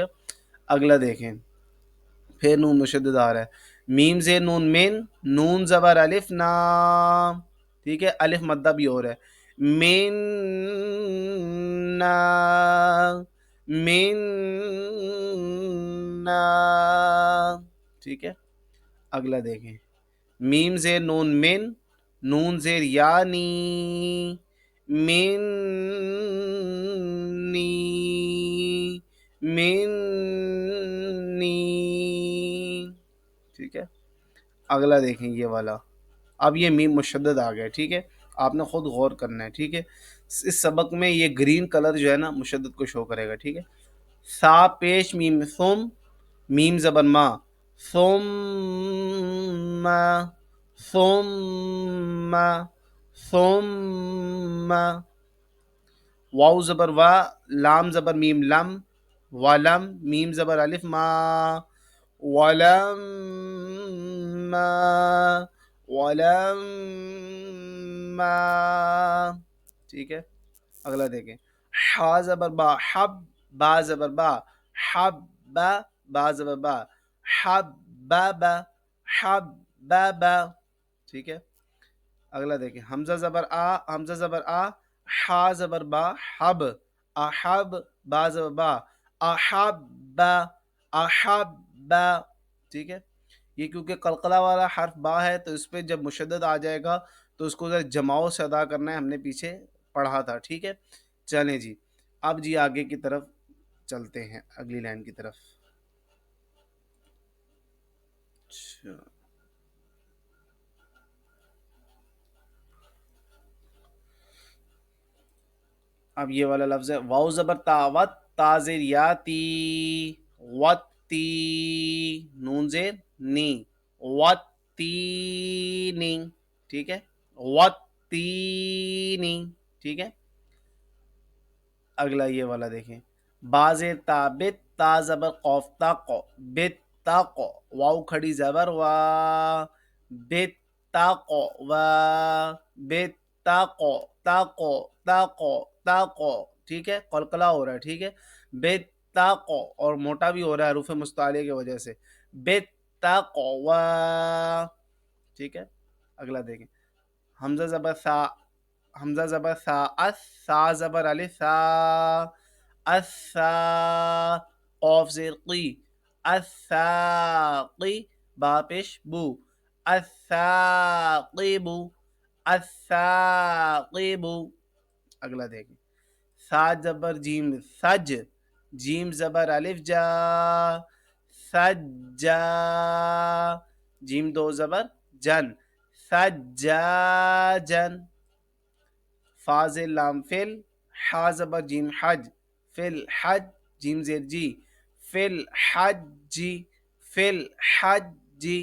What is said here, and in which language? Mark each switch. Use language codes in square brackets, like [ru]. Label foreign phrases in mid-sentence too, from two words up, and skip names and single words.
[ur] اگلا دیکھیں، پھر نون مشدد آ رہا ہے، میم زیر نون من، نون زبر الف نا، ٹھیک ہے، الف مدہ بھی ہو رہا ہے، منا منا، ٹھیک ہے. اگلا دیکھیں. میم زیر نون من، نون زیر یعنی، منی منی، ٹھیک ہے. اگلا دیکھیں یہ والا. اب یہ میم مشدد آ گیا. ٹھیک ہے، آپ نے خود غور کرنا ہے. ٹھیک ہے، اس سبق میں یہ گرین کلر جو ہے نا مشدد کو شو کرے گا. ٹھیک ہے. سا پیش میم ثم، میم زبر ما، ثم ثم ثم. واو زبر وا، لام زبر میم لم، ولم، میم زبر الف ما، ولم ما ولم ما، ٹھیک ہے. اگلا دیکھیں. حا زبر با حب، با زبر با حب، با زبر با حب با حب با، ٹھیک ہے. اگلا دیکھیں. حمزہ زبر آ، حمزہ زبر آ، حا زبر با حب، احب، با زبر با احب احب، ٹھیک ہے. یہ کیونکہ قلقلہ والا حرف با ہے تو اس پہ جب مشدد آ جائے گا تو اس کو ذرا جماؤ سے ادا کرنا ہے. ہم نے پیچھے پڑھا تھا. ٹھیک ہے. چلیں جی، اب جی آگے کی طرف چلتے ہیں، اگلی لائن کی طرف. اچھا، اب یہ والا لفظ ہے واو زبر تا وت، تا زیر یاتی، وتی، نون زیر نی، وتینی، ٹھیک ہے. وتینی، ٹھیک ہے. اگلا یہ والا دیکھیں. با زیر تا بت، تا زبر قوف تا قو، بت تا قو، واو کھڑی زبر وا، بت تا قو وا، بت تا قو تا قو تا قو تا قو، ٹھیک ہے. قلقلہ ہو رہا ہے. ٹھیک ہے. بت تا قو، اور موٹا بھی ہو رہا ہے حروف مستعلیہ کی وجہ سے. بت تا قو وا، ٹھیک ہے. اگلا دیکھیں. حمزہ زبر سا، حمزہ زبر سا اس، سا زبر الف سا، اسا، قوف زیر قی، الساقی، با پیش بو، الساقب، الساقب. اگلا دیکھیں. سا زبر جیم سج، جیم زبر الف جا، سجا، جیم دو زبر جن، سجاجن. فا زیر لام فل، حا زبر جیم حج، فل حج، جیم زیر جی، فل حج جی، فل حج جی.